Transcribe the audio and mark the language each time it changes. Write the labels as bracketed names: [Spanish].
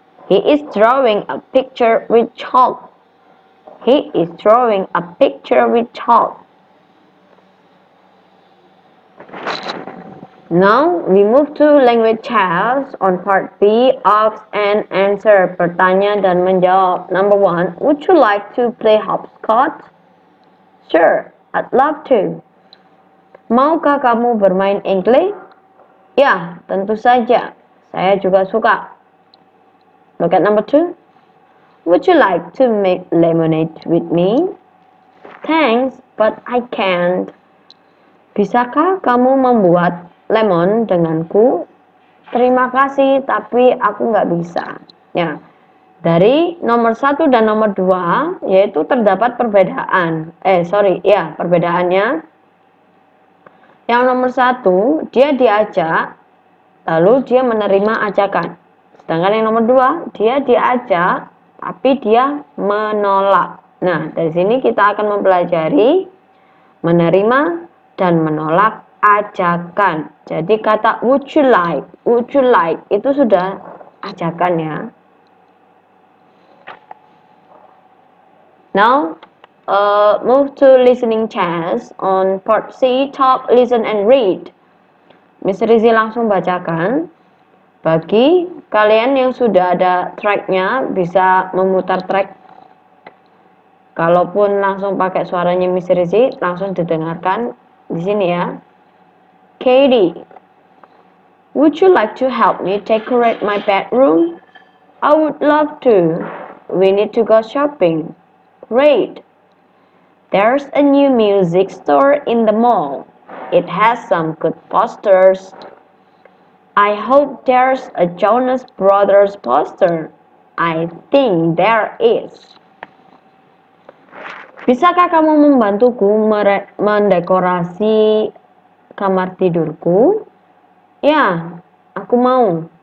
[English] He is drawing a picture with chalk. He is drawing a picture with chalk. Now we move to language tests on part B, ask and answer, [Indonesian] bertanya dan menjawab. [English] Number 1, would you like to play hopscotch? Sure, I'd love to. [Indonesian] Maukah kamu bermain ingklay? Ya, tentu saja. Saya juga suka. [English] Look at number 2. Would you like to make lemonade with me? Thanks, but I can't. [Indonesian] Bisakah kamu membuat lemon denganku? Terima kasih, tapi aku nggak bisa. Ya, dari nomor 1 dan nomor 2, yaitu terdapat perbedaan. Perbedaannya. Yang nomor 1, dia diajak, lalu dia menerima ajakan. Sedangkan yang nomor 2, dia diajak, tapi dia menolak. Nah, dari sini kita akan mempelajari menerima dan menolak ajakan. Jadi kata would you like itu sudah ajakan ya. [English] Now, move to listening test on part C, talk, listen, and read. [Indonesian] Miss Rizzy langsung bacakan. Bagi kalian yang sudah ada tracknya, bisa memutar track. Kalaupun langsung pakai suaranya Miss Rizzy, langsung didengarkan di sini ya. [English] Katie, would you like to help me decorate my bedroom? I would love to. We need to go shopping. Great. There's a new music store in the mall. It has some good posters. I hope there's a Jonas Brothers poster. I think there is. [Indonesian] Bisakah kamu membantuku mendekorasi kamar tidurku? Ya, aku mau.